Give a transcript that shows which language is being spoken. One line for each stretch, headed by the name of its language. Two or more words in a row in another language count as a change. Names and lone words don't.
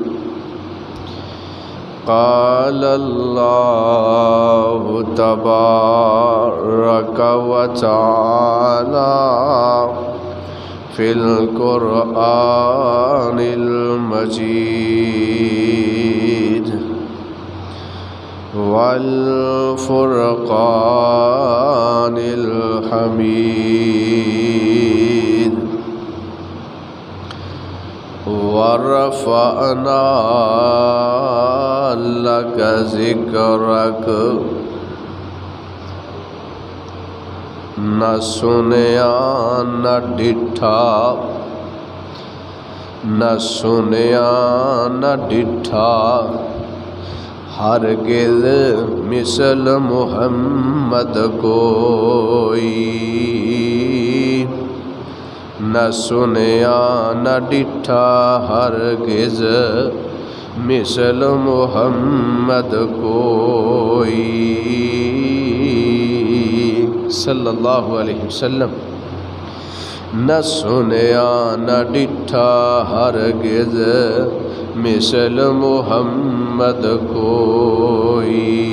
Arabic: قال الله تبارك وتعالى في القرآن المجيد والفرقان الحميد. ورفعنا لك ذکرک.
Punjabi: نہ سنیا نہ ڈٹھا، نہ سنیا نہ ڈٹھا ہرگز مثل محمد کوئی. نہ سنیا نہ ڈٹھا ہرگز مثل محمد کوئی
Arabic: صلی اللہ علیہ وسلم.
Punjabi: نہ سنیا نہ ڈٹھا ہرگز مثل محمد کوئی.